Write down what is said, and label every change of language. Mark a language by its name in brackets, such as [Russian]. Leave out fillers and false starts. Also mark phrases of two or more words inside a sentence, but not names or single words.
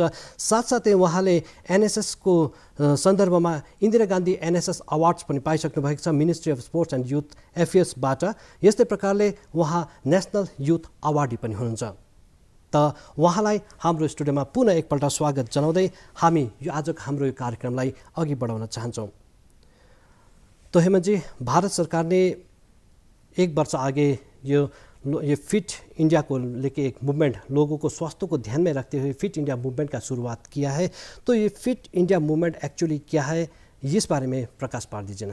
[Nepali] साथसाथै उहाँले एनएसएसको सन्दर्भमा इन्दिरा गान्धी एनएसएस अवार्ड्स पनि पाइसक्नु भएको छ मिनिस्ट्री अफ स्पोर्ट्स एन्ड युथ एफेयर्सबाट। यस्तै प्रकारले उहाँ [English] National Youth Awardee [Nepali] पनि हुनुहुन्छ। त उहाँलाई हाम्रो स्टुडियोमा पुनः एकपल्ट स्वागत जनाउँदै हामी यो आजको हाम्रो यो कार्यक्रमलाई अघि बढाउन चाहन्छौँ। [Hindi] तो हेमन्तजी, भारत सरकार ने 1 वर्ष आगे ये फिट इंडिया को लेके एक मूवमेंट, लोगों को स्वास्थ्य को ध्यान में रखते हुए फिट इंडिया मूवमेंट का शुरुआत किया है। तो ये फिट इंडिया मूवमेंट एक्चुअली क्या है, इस बारे में प्रकाश पार दीजिए ना।